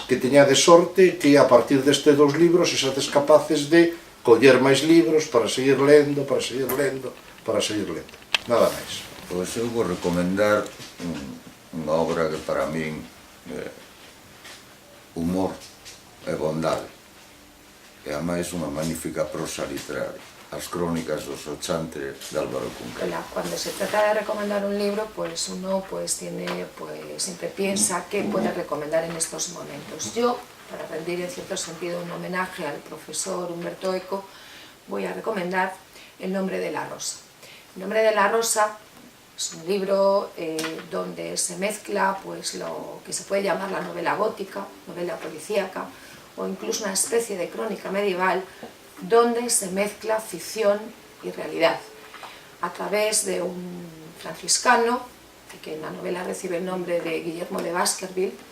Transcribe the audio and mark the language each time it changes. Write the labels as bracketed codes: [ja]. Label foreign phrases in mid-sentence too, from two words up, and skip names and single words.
[gl] Que teñades sorte que a partir destes dous libros sexades capaces de coller máis libros para seguir lendo, para seguir lendo, para seguir lendo. Nada máis. Pois eu vou recomendar unha obra que para min é humor e bondade, e ademais unha magnífica prosa literaria. As crónicas dos ochantes de Álvaro Cunqueiro. [es] Cuando se trata de recomendar un libro, pues uno siempre piensa qué puede recomendar en estos momentos. Yo, para rendir en cierto sentido un homenaje al profesor Umberto Eco, voy a recomendar El nombre de la rosa. El nombre de la rosa es un libro donde se mezcla pues lo que se puede llamar la novela gótica, novela policíaca, o incluso una especie de crónica medieval, donde se mezcla ficción y realidad a través de un franciscano que en la novela recibe el nombre de Guillermo de Baskerville.